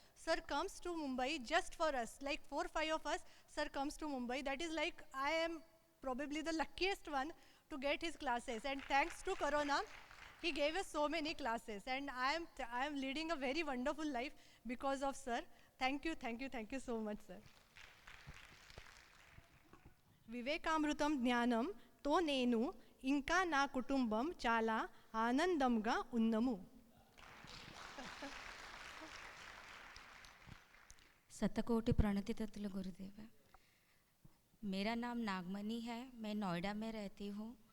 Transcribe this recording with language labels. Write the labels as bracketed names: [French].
[English] Sir comes to Mumbai just for us, like 4-5 of us. Sir comes to Mumbai. That is like I am probably the luckiest one to get his classes. And thanks to Corona, he gave us so many classes. And I am leading a very wonderful life because of sir. Thank you so much, sir. [Telugu] వివేకామృతం జ్ఞానం తో నేను ఇంకా నా కుటుంబం చాలా ఆనందంగా ఉన్నాము. [Hindi] शतकोटि प्रणति तत्ल गुरुदेव। मेरा नाम नागमणि है, मैं नोएडा में रहती हूँ।